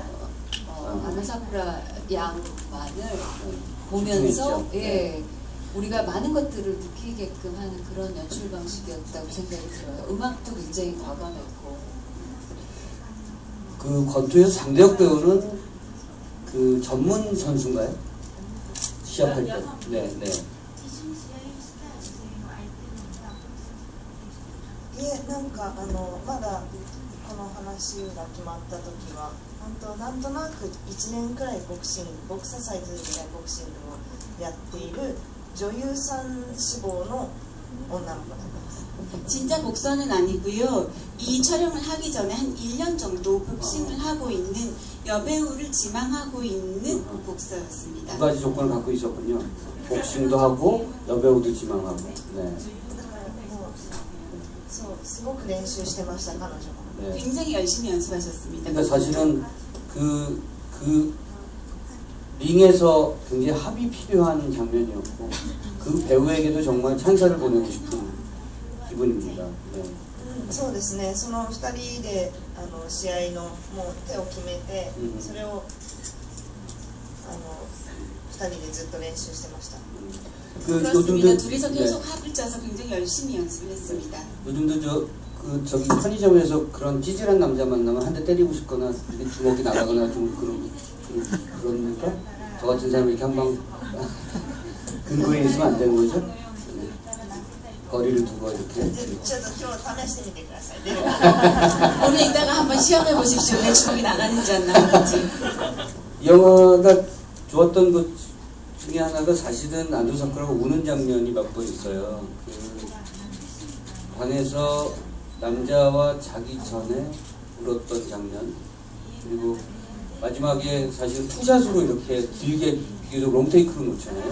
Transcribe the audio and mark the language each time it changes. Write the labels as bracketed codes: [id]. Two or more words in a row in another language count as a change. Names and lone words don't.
[ko] 아나사쿠라 양만을 보면서, 예, 우리가 많은 것들을 느끼게끔 하는 그런 연출 방식이었다고 생각이 들어요. 음악도 굉장히 과감했고. 그 권투에서 장대혁 배우는 그 전문 선수인가요? 시합할 때. 네, 네. [ja] いえ、なんかまだこの話が決まった時はなんとなく1年くらいボクササイズぐらいボクシングをやっている女優さん志望の女の子だったんです。 [ko] 진짜 복서는 아니고요. 이 촬영을 하기 전에 한 1년 정도 복싱을 하고 있는 여배우를 지망하고 있는 복서였습니다. 두 가지 조건을 갖고 있었군요. 복싱도 하고 여배우도 지망하고. 네. [ja] そうすごく練習してました彼女も。 [ko] 네. 굉장히 열심히 연습하셨습니다. 근데 사실은 그 링에서 굉장히 합이 필요한 장면이었고 그 배우에게도 정말 찬사를 보내고 싶은 기분입니다. 네. [ja] そうですね、その2人で試合のもう手を決めて、それを2人でずっと練習してました。 [ko] 그렇습니다. 둘이서 계속 합을 짜서 굉장히 열심히 연습을 했습니다. 요즘도 저기 편의점에서 그런 찌질한 남자 만나면 한 대 때리고 싶거나 이렇게 주먹이 나가거나 좀 그러니까 저 같은 사람이 이렇게 한방 근거에 있으면 안 되는 거죠? 네. 거리를 두고 이렇게. [ja] ちょっと今日試してみてください。 [ko] 오늘 이따가 한번 시험해 보십시오. 내 주먹이 나가는지 안 나가는지. 이 영화가 좋았던 것 중에 하나가 사실은 안도 사쿠라가 우는 장면이 몇 번 있어요. 그 방에서 남자와 자기 전에 울었던 장면, 그리고 마지막에 사실 투샷으로 이렇게 길게 비교적 롱테이크로 놓잖아요.